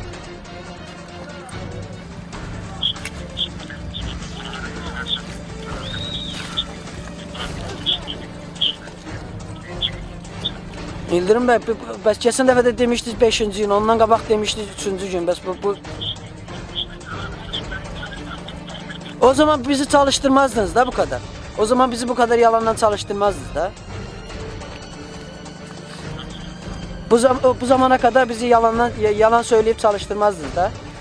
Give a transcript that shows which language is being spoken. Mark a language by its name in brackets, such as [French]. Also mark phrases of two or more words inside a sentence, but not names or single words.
[Azerbaijani] İldirim bəy, bəs keçən dəfə də demişdiniz 5-ci gün, ondan qabaq demişdiniz 3-cü gün, bəs bu... [Turkish] O zaman bizi çalıştırmazdınız da bu kadar. O zaman bizi bu kadar yalandan çalıştırmazdınız da. Bu zamana kadar bizi yalan söyleyip çalıştırmazdınız da.